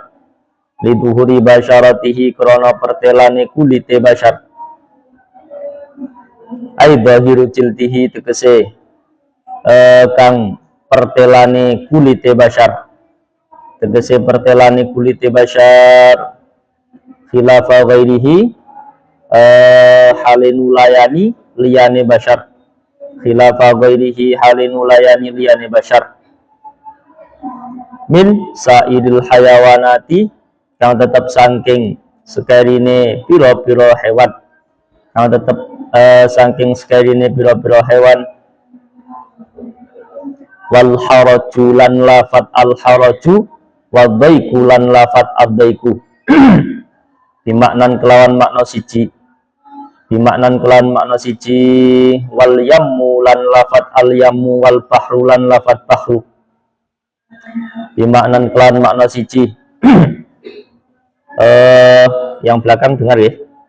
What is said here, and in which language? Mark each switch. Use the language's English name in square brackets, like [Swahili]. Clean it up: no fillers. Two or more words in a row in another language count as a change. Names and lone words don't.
[Arabic] Liduhuri basyaratihi [Javanese] krono pertelane kulite basyar. [Arabic] Ai bahiru jildihi [Javanese] tegese kang pertelane kulite basyar. Tegese pertelane kulite basyar. [Arabic] Khilafa ghairihi halin [Javanese] layani liyane basyar. [Arabic] Khilafa ghairihi halin [Javanese] layani liyane basyar. [Arabic] Min sairil hayawanati [Javanese] kang tetep saking sekarine pira-pira hewan. Kang tetep saking sekarine pira-pira hewan. [Arabic] Wal haraju [Javanese] lan lafat [Arabic] al haraju wa dhaiku [Javanese] lan lafat [Arabic] ad-dhaiku bimaknan [Javanese] kelawan makna siji, bimaknan kelawan makna siji. [Arabic] Wal yammu [Javanese] lan lafat [Arabic] al yammu wal bahru [Javanese] lan lafat bahru bimaknan kelawan makna siji. [Indonesian] Yang belakang dengar ya?